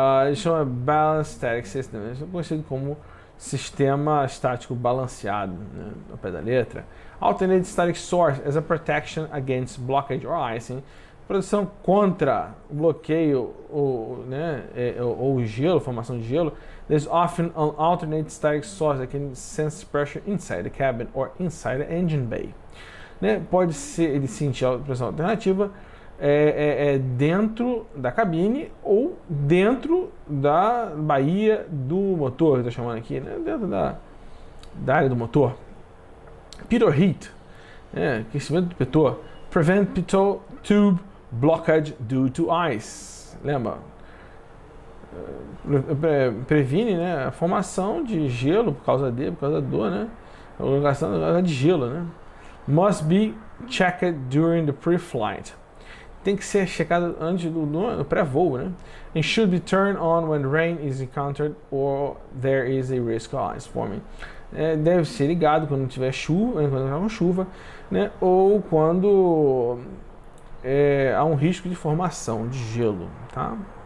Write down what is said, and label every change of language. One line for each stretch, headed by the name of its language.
Portuguese: Isso chama Balanced Static System, né, isso é conhecido como sistema estático balanceado, né, ao pé da letra.
English: Alternate Static Source as a protection against blockage or icing,
Portuguese: proteção contra o bloqueio ou, né, ou gelo, formação de gelo.
English: There's often an alternate static source that can sense pressure inside the cabin or inside the engine bay.
Portuguese: Né? Pode ser ele sentir a pressão alternativa dentro da cabine ou dentro da baía do motor, que eu estou chamando aqui, né? Dentro da área do motor. Pitot heat, aquecimento do pitot.
English: Prevent pitot tube blockage due to ice.
Portuguese: Lembra? Previne, né, a formação de gelo por causa da dor, né? A colocação de gelo, né?
English: Must be checked during the pre-flight.
Portuguese: Tem que ser checado antes do pré-voo, né?
English: And should be turned on when rain is encountered or there is a risk of ice forming.
Portuguese: Deve ser ligado quando tiver chuva, quando tiver uma chuva, né? Ou quando há um risco de formação de gelo, tá?